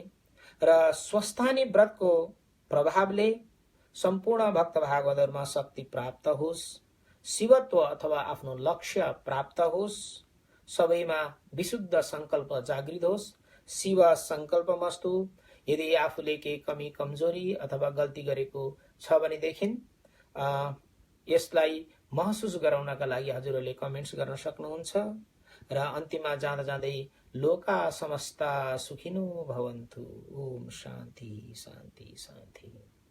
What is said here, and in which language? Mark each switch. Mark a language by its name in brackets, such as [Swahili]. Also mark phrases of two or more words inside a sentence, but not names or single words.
[Nepali] र स्वस्तानी व्रतको प्रभावले सम्पूर्ण भक्त भागवतहरूमा शक्ति प्राप्त होस्, शिवत्व अथवा आफ्नो लक्ष्य प्राप्त होस्, सबैमा विशुद्ध संकल्प जागृत होस्, [Sanskrit] शिव संकल्पमस्तु। [Nepali] यदि आफूले केही कमी कमजोरी अथवा गल्ती गरेको छ भनेदेखि यसलाई महसुस गराउनका लागि हजुरहरूले कमेन्ट्स गर्न सक्नुहुन्छ। र अन्तिममा जाँदा जाँदै [Sanskrit] लोका समस्ता सुखिनो भवन्तु। [Nepali] ओम शान्ति शान्ति शान्ति।